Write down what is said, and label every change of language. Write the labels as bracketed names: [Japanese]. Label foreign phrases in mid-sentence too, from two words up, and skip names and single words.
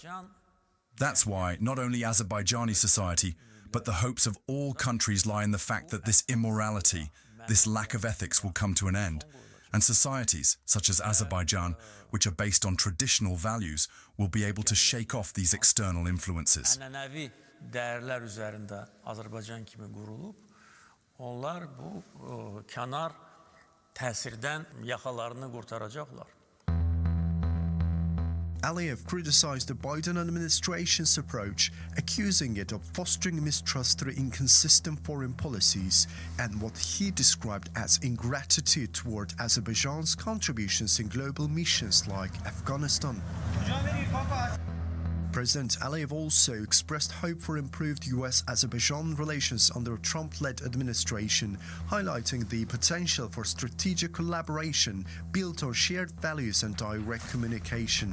[English] That's why not only Azerbaijani society, but the hopes of all countries lie in the fact that this immorality, this lack of ethics will come to an end. And societies, such as Azerbaijan, which are based on traditional values, will be able to shake off these external influences. [Azerbaijani] onlar bu kənar təsirdən yaxalarını qurtaracaqlar. [English] Aliyev criticized the Biden administration's approach, accusing it of fostering mistrust through inconsistent foreign policies and what he described as ingratitude toward Azerbaijan's contributions in global missions like Afghanistan. President Aliyev also expressed hope for improved US-Azerbaijan relations under a Trump-led administration, highlighting the potential for strategic collaboration built on shared values and direct communication.